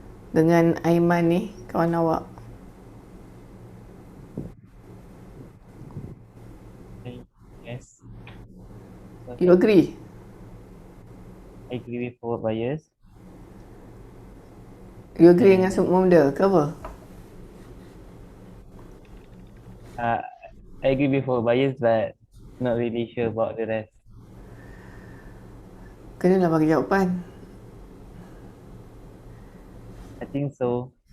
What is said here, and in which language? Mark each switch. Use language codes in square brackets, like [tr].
[ms] Dengan Aiman ni, kawan awak. [en] Yes. You agree? I agree with forward bias. You agree [ms] dengan semua benda ke apa? [en] I agree with forward bias, but not really sure about the rest. [ms] Kenalah bagi jawapan. [en] I think so.